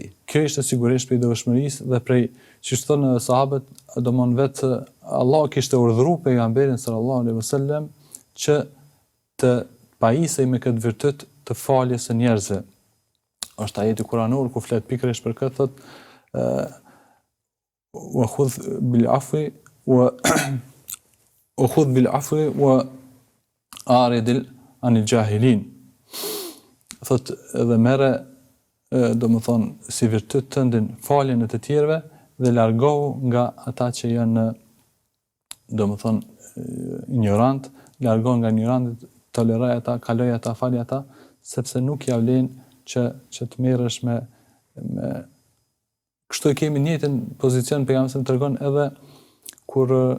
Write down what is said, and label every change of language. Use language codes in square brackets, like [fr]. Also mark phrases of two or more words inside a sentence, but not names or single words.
[sq] Kjo ishte sigurisht për devotshmërisë dhe prej, siç thonë sahabët, domon vetë Allah kishte urdhëruar pejgamberin [ar] صلى الله عليه وسلم [sq] që të pajisej me këtë virtyt të faljes së njerëzve. Është ajeti kuranor ku flet pikërisht për këtë, thotë [ar] وخذ بالعفو وأعرض عن الجاهلين. [sq] Thot edhe merre domethënë si virtyt tëndin faljen e të tjerëve dhe largohu nga ata që janë domethënë ignorant, largohu nga ignorantët, toleroj ata, kaloj ata, fali ata, sepse nuk ja vlen që të merresh me kështu e kemi në njëjtin pozicion pejgamberi tregon edhe kur